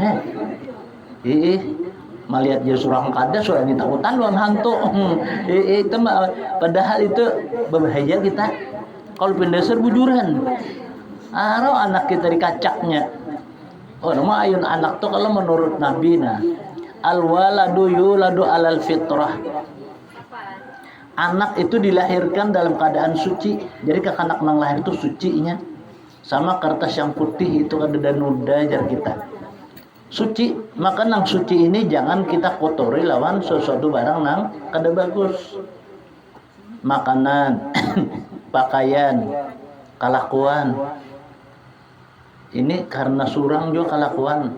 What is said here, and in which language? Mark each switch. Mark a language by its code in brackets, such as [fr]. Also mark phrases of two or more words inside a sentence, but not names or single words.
[bjn] Melihat dia surang kada surang ditakutan lawan hantu. Itu padahal itu berbahaya kita. Kalau pendasar bujuran. Aro anak kita dikacaknya. Oh, nama ayun anak tuh kalau menurut Nabi [ar] الولد يولد على الفطرة. [bjn] Anak itu dilahirkan dalam keadaan suci. Jadi anak nang lahir itu sucinya. Sama kertas yang putih itu ada noda jar kita. Suci, maka nang suci ini jangan kita kotori lawan sesuatu barang nang kada bagus. Makanan, pakaian, kelakuan. Ini karena surang juga kelakuan.